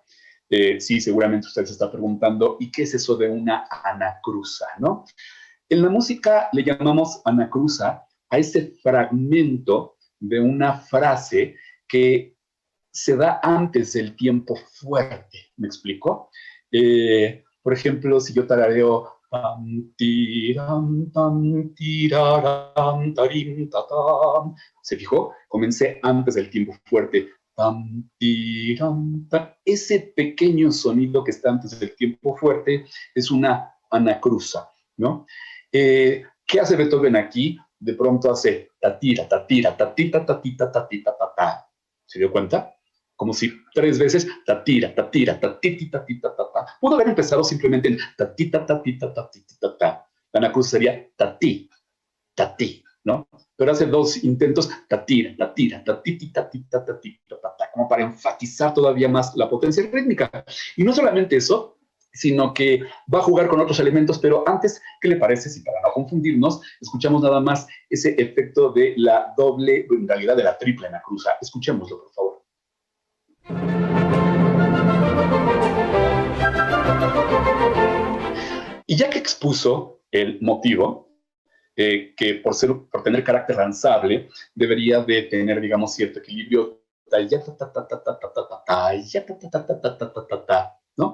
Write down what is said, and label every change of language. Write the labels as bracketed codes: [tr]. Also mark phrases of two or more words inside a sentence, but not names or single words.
[es] Sí, seguramente usted se está preguntando, ¿y qué es eso de una anacruza, no? En la música le llamamos anacruza a ese fragmento de una frase que se da antes del tiempo fuerte. ¿Me explico? Por ejemplo, si yo tarareo pam, tiram, tam, tiraram, tarim, tatam. ¿Se fijó? Comencé antes del tiempo fuerte. Pam, tiram, tam. Ese pequeño sonido que está antes del tiempo fuerte es una anacruza, ¿no? ¿Qué hace Beethoven aquí? De pronto hace tatira, tatira, tatita, tatita, tatita, tatá. ¿Se dio cuenta? Como si 3 veces tatira, tatira, tatiti, tatita, tatá. Pudo haber empezado simplemente en tatita, tatita, tatita, tatá. La anacruza sería tatí, tatí, ¿no? Pero hace 2 intentos, tatira, tatira, tatiti, tatita, tatita, tatá, como para enfatizar todavía más la potencia rítmica. Y no solamente eso, sino que va a jugar con otros elementos, pero antes, ¿qué le parece si para no confundirnos, escuchamos nada más ese efecto de la doble, en realidad de la triple anacruza? Escuchémoslo, por favor. Y ya que expuso el motivo, que por tener carácter danzable, debería de tener, digamos, cierto equilibrio, ¿no?